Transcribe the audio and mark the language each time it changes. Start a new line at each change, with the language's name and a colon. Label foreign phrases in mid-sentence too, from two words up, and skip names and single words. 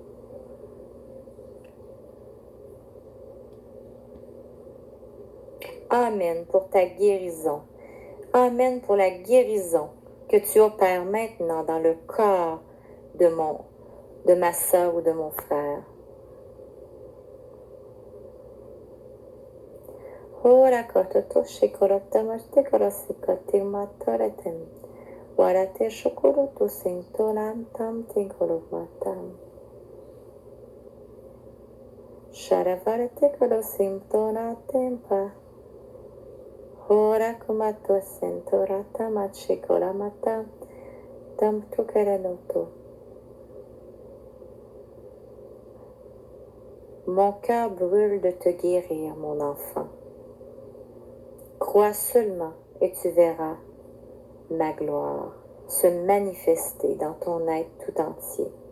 French: Amen pour ta guérison. Amen pour la guérison que tu opères maintenant dans le corps de ma sœur ou de mon frère. Ora kototo shikorotamashte korosikote matoretem. Warate shokoroto sintolam tam tigoromatam. Sharavarate korosimtona tempa. Ora kumato sintorata machikolamata tam tukeranoto. Mon cœur brûle de te guérir, mon enfant. Crois seulement et tu verras ma gloire se manifester dans ton être tout entier.